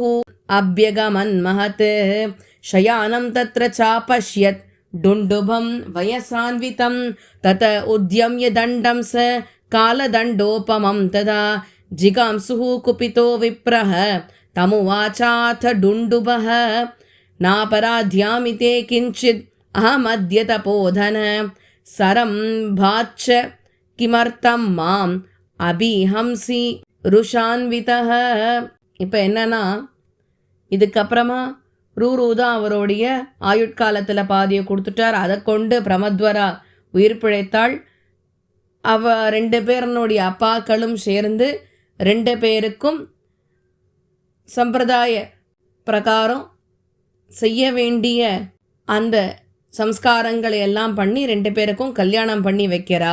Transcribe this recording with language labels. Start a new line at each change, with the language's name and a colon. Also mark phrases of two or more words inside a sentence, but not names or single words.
Sanskrit: अभ्यगमन्महत् शयानं तत्र चापश्यत् डुण्डुभं वयसान्वितं तत उद्यम्य दण्डं स कालदण्डोपमं तदा जिगांसुः कुपितो विप्रः तमुवाचाथ डुण्डुभः नापराध्यामिते किञ्चित् अहमद्य तपोधन सरं भाच्च किमर्थं माम् अभिहंसि रुषान्वितः.
Tamil: இப்போ என்னன்னா, இதுக்கப்புறமா ரூரு தான் அவருடைய ஆயுட்காலத்தில் பாதியை கொடுத்துட்டார். அதை கொண்டு பிரமத்வரா உயிர் பிழைத்தாள். அவ 2 பேரனுடைய அப்பாக்களும் சேர்ந்து 2 பேருக்கும் சம்பிரதாய பிரகாரம் செய்ய வேண்டிய அந்த சம்ஸ்காரங்களை எல்லாம் பண்ணி 2 பேருக்கும் கல்யாணம் பண்ணி வைக்கிறா.